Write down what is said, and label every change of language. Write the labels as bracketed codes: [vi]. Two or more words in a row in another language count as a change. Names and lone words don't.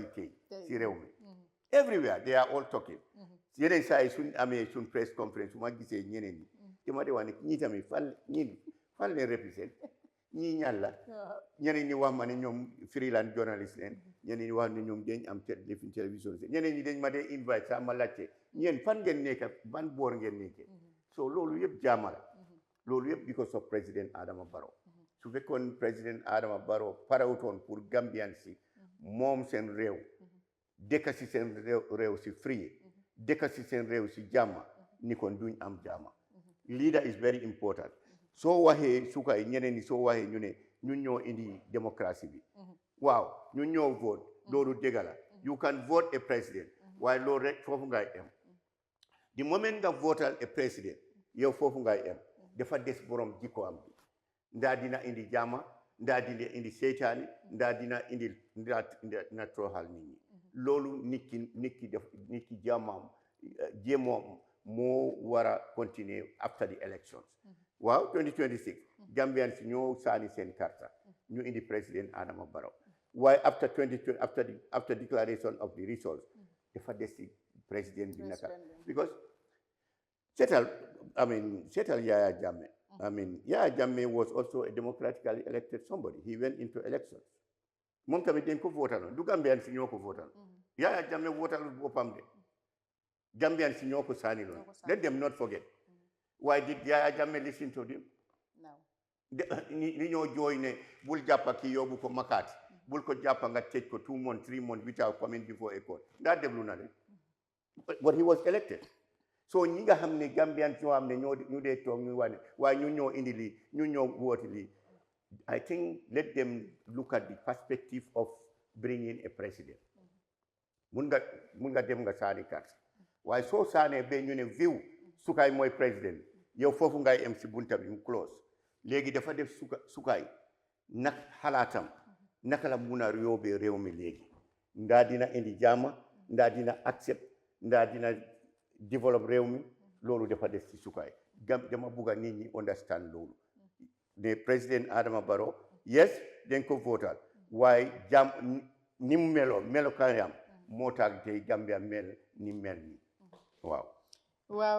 [wo] tey ci réew mi [en] everywhere they are all talking [wo] yeneen saa yi suñ amee suñ [en] press conference [wo] su ma gisee ñeneen ñi dama de wax ne ñii tamit fan leen represent ñii ñan la ñeneen ñi wax ma ne ñoom [en] freelance journalist [wo] leen ñeneen ñi wax ne ñoom dañ am télévision ñeneen ñi dañ ma dee invite sax ma laajte ñeen fan ngeen nekk ban boor ngeen nekkee so loolu yëpp jaama la loolu yëpp [en] because of [wo] président Adama Barrow su fekkoon président Adama Barrow parewutoon pour Gambian si moom seen réew dëkk si seen réew si free dëkk si seen réew si jàmma ni kon duñ am jàmma [en] leader is very important [wo] soo waxee suka yi ñeneen ñi soo waxee ñu ne ñun ñoo indi démocratie bi waaw ñun ñoo vote loolu dëgg la [en] you can vote a president [wo] waaye loolu rek foofu ngay em [en] the moment [wo] nga votal [en] a president [wo] yow foofu ngay em dafa des borom jikko am bi ndaa dina indi jàmma ndaa dina indi seytaane ndaa dina toroxal nit ñi loolu nit ki jàmmam jéemoom moo war a continuer [en] after the elections [wo] waaw 2026 Gambian si ñoo saani seen karta ñu indi président Adama Barrow waaye [en] after declaration of the results [wo] dafa des ci président bi naka because seetal [en] Yaya Jammeh Yaya Jammeh was also a democratically elected somebody he went into elections [wo] moom tamit dañ ko votal du Gambian si ñoo ko votal Yaya Jammeh votal boppam de Gambian si ñoo ko saani loon [en] let them not forget why did Yaya Jammeh listen to them [wo] ni ñoo jooy ne bul jàppa ki yóbbu ko Makati bul ko jàppa nga tëj ko [en] 2 months 3 months without coming before a court [wo] ndaa déglu na leen [en] but he was elected [wo] so ñi nga xam ne Gambian ñoo xam ne ñu dee toog ñu wax ne waaye ñu ñoo indi lii ñu ñoo woote lii [en] I think let them look at the perspective of bringing a president [wo] mun nga dem nga saani carte waaye soo saanee ba ñu ne view sukaay mooy président yow foofu ngay em si bunta bi mu close léegi dafa def sukaay nag xalaatam naka la mun a yóbbee réew mi léegi ndaa dina indi jàmm ndaa dina accept ndaa dina develop réew mi loolu dafa def ci sukaay dama bugga nit ñi understand loolu ne président Adama Barrow yes dañ ko votal waaye ni mu melokaanam moo tax tey Gambia mel ni mel ni waaw